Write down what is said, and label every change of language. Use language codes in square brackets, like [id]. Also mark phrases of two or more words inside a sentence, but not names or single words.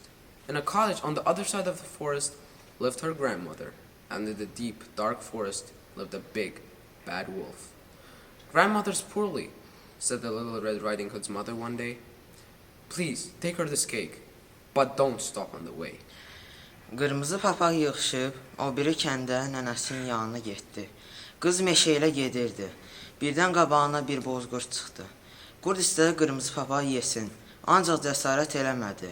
[en] In a cottage on the other side of the forest lived her grandmother, and in the deep, dark forest lived a big, bad wolf. "Grandmother's poorly," said the Little Red Riding Hood's mother one day. "Please, take her this cake, but don't stop on the way." [az] Qırmızı papaq yığışıb, o biri kəndə nənəsinin yanına getdi. Qız meşə ilə gedirdi. Birdən qabağına bir bozqurd çıxdı. Qurd istədi qırmızı papağı yesin, ancaq cəsarət eləmədi.